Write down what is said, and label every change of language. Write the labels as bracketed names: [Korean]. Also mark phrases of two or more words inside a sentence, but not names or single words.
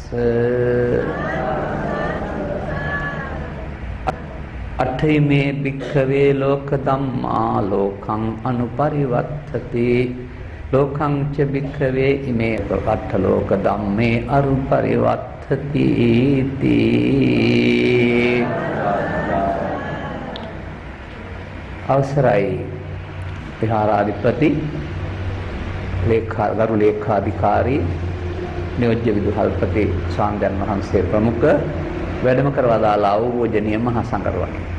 [Pali] අට්ඨිමේ භික්ඛවේ ලෝක ධම්මා ලෝකං අනුපරිවත්තති ලෝකං ච භික්ඛවේ ඉමේ අට්ඨ ලෝක ධම්මේ අනුපරිවත්තති [Sinhala] අවසරයි විහාරාධිපති ගරු ලේකාධිකාරී නියෝජ්‍ය විදුහල්පති ස්වාමීන් වහන්සේ ප්‍රමුඛ වැඩම කරවදාලා වූ පූජනීය මහා සංඝරත්නය